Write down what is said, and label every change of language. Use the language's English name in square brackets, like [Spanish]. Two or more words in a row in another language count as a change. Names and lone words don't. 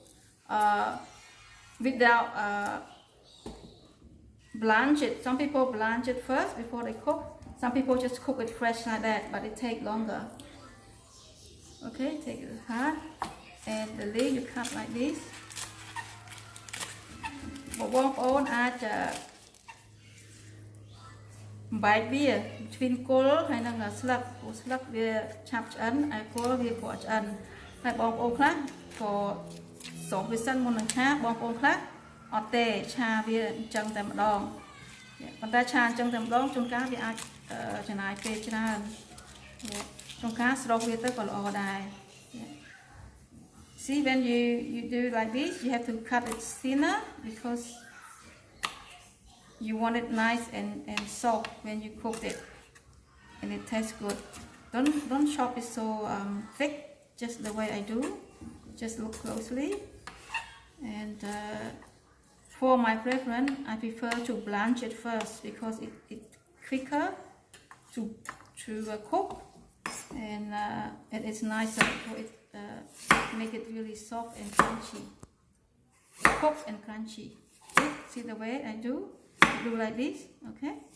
[English] without blanch it some people blanch it first before they cook some people just cook it fresh like that but it takes longer okay take it apart and the leaf you cut like this [Khmer] បងប្អូនអាចបែកវា between គល់ហើយនឹងស្លឹកស្លឹកវាឆាប់ឆ្អិនហើយគល់វាក៏ឆ្អិនហើយបងប្អូនខ្លះក៏ស្រោបវាសិនមុននឹងឆាបងប្អូនខ្លះអត់ទេឆាវាអញ្ចឹងតែម្ដងប៉ុន្តែឆាអញ្ចឹងតែម្ដងជួនកាលវាអាចចំណាយពេលច្រើនជួនកាលស្រោបវាទៅក៏ល្អដែរ [English] See when you do like this you have to cut it thinner because you want it nice and soft when you cook it and it tastes good don't chop it so thick just the way I do just look closely and for my preference I prefer to blanch it first because it's quicker to cook and it's nicer for it make it really soft and crunchy cook and crunchy see the way I do like this okay